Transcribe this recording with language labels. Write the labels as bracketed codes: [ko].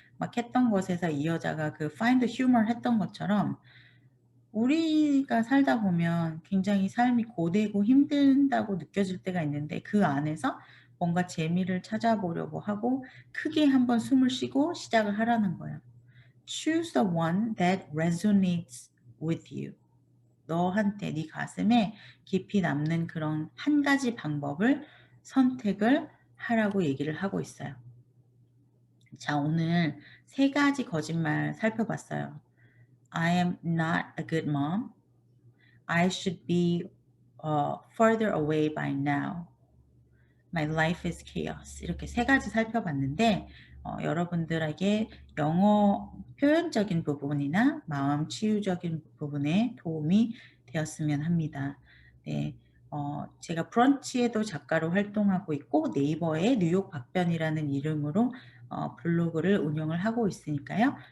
[ko] 막 했던 것에서 이 여자가 그 [en] find humor [ko] 했던 것처럼 우리가 살다 보면 굉장히 삶이 고되고 힘든다고 느껴질 때가 있는데 그 안에서 뭔가 재미를 찾아보려고 하고 크게 한번 숨을 쉬고 시작을 하라는 거예요. [en] Choose the one that resonates with you. [ko] 너한테 네 가슴에 깊이 남는 그런 한 가지 방법을 선택을 하라고 얘기를 하고 있어요. 자, 오늘 세 가지 거짓말 살펴봤어요. [en] I am not a good mom. I should be further away by now. My life is chaos. [ko] 이렇게 세 가지 살펴봤는데 여러분들에게 영어 표현적인 부분이나 마음 치유적인 부분에 도움이 되었으면 합니다. 네, 제가 브런치에도 작가로 활동하고 있고 네이버에 뉴욕 박변이라는 이름으로 블로그를 운영을 하고 있으니까요.